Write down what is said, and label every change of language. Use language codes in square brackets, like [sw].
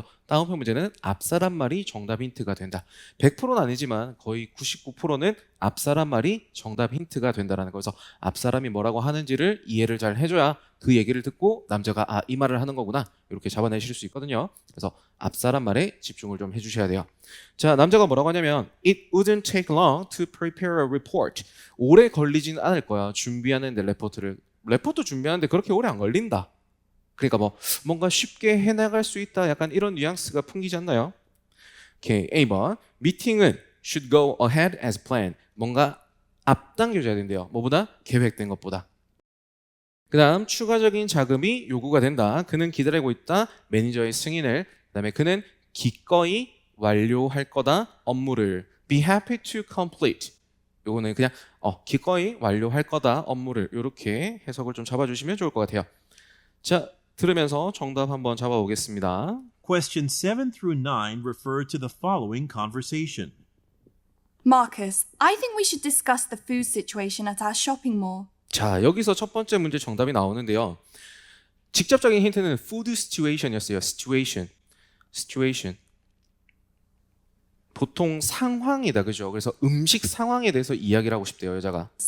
[ko] 그래서 따옴표 문제는 앞사람 말이 정답 힌트가 된다. 100%는 아니지만 거의 99%는 앞사람 말이 정답 힌트가 된다라는 거여서 앞사람이 뭐라고 하는지를 이해를 잘 해줘야 그 얘기를 듣고 남자가 이 말을 하는 거구나 이렇게 잡아내실 수 있거든요. 그래서 앞사람 말에 집중을 좀 해주셔야 돼요. 자, 남자가 뭐라고 하냐면 [en] It wouldn't take long to prepare a report. [ko] 오래 걸리진 않을 거야. 준비하는데 레포트 준비하는데 그렇게 오래 안 걸린다. 그러니까 뭔가 쉽게 해나갈 수 있다. 약간 이런 뉘앙스가 풍기지 않나요? 오케이, A번 미팅은 [en] should go ahead as planned. [ko] 뭔가 앞당겨져야 된대요. 뭐보다? 계획된 것보다. 그 다음 추가적인 자금이 요구가 된다. 그는 기다리고 있다. 매니저의 승인을. 그 다음에 그는 기꺼이 완료할 거다. 업무를 [en] be happy to complete. [ko] 요거는 그냥 기꺼이 완료할 거다 업무를 이렇게 해석을 좀 잡아주시면 좋을 것 같아요. 자, 들으면서 정답 한번 잡아보겠습니다. [en] Question 7 through 9 refer to the following conversation. Marcus, I think we should discuss the food situation at our shopping mall. [ko] 자, 여기서 첫 번째 문제 정답이 나오는데요. 직접적인 힌트는 food situation이었어요. situation. 보통 상황이다, 그죠? 그래서 음식 상황에 대해서 이야기를 하고 싶대요, 여자가.